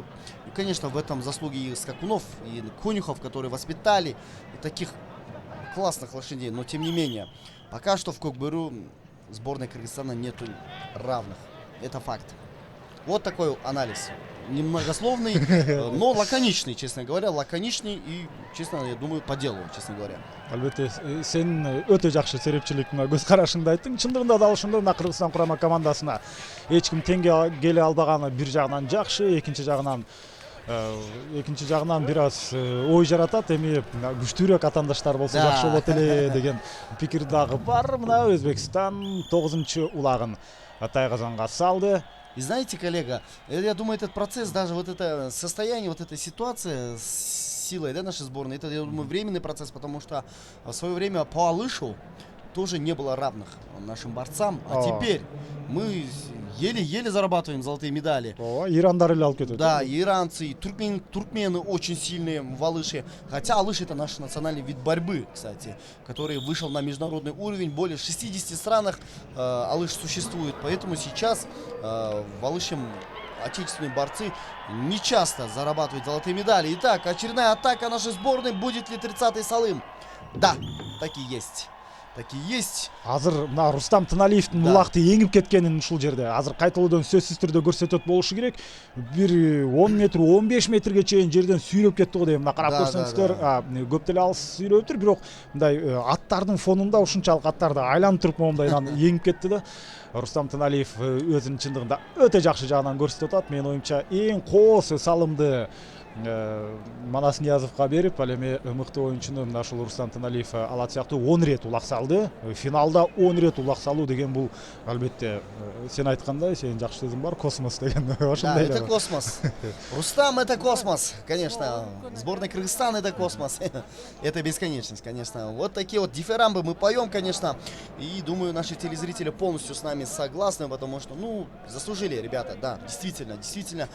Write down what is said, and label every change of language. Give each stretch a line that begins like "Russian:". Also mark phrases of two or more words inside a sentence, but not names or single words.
Russian: И, конечно, в этом заслуги и Скакунов, и Конюхов, которые воспитали и таких классных лошадей, но тем не менее, пока что в Кокбуру сборной Кыргызстана нету равных. Это факт. Вот такой анализ. Немногословный, но лаконичный, честно говоря. Лаконичный и, честно, я думаю, по делу, честно говоря.
Kyrgyz: Албетте, сен өтө жакшы серепчилик мына көз карашыңды айттың. Чындыгында да ошондой мына Кыргызстан курама командасына эч ким теңге келе албаганы бир жагынан жакшы, экинчи жагынан бир аз ой жаратат. Эми күчтүүрөөк атаандаштар болсо жакшы болот эле деген пикир дагы бар. Мына Өзбекстан 9-чы улагын Тайгазанга салды.
Russian: И знаете, коллега, я думаю, этот процесс, даже вот это состояние, вот эта ситуация с силой, да, нашей сборной, это, я думаю, временный процесс, потому что в свое время по Алышу тоже не было равных нашим борцам, а теперь мы еле-еле зарабатываем золотые медали.
Kyrgyz: Ирандар эле алып кетет.
Russian: Да, и иранцы, и туркмены очень сильные в Алыше. Хотя Алыш это наш национальный вид борьбы, кстати, который вышел на международный уровень. Более 60 странах Алыш существует. Поэтому сейчас в Алыше отечественные борцы не часто зарабатывают золотые медали. Итак, очередная атака нашей сборной. Будет ли 30-й Салым? Да, так и есть. Так и есть.
Kyrgyz: Азыр мына Рустам Тыналиевдин улакты эңип кеткенин ушул жерде азыр кайталоодон сөзсүз түрдө көрсөтөт болушу керек. Бир 10 метр, 15 метрге чейин жерден сүйрөп кетти го дейм. Мына карап көрсөңүздөр, көп деле алыс сүйрөптүр, бирок мындай аттардын фонунда ушунчалык аттарды айланып туруп моундай эңип кетти да. Рустам Тыналиев өзүнүн чындыгында өтө жакшы жагынан көрсөтүп атат. Менин оюмча эң коос салымды Манас Ниязовго берип, ал эми мыкты оюнчуну мына ушул Рустам Тыналиев алат сыяктуу 10 рет улак салды. Финалда 10 рет улак салуу деген бул албетте сен айткандай, сенин жакшы сөзүң бар, космос деген ошондой.
Russian: Да, это космос. Рустам это космос, конечно. Сборная Кыргызстана это космос. Это бесконечность, конечно. Вот такие вот дифирамбы мы поем, конечно. И думаю, наши телезрители полностью с нами согласны, потому что, ну, заслужили ребята, да, действительно.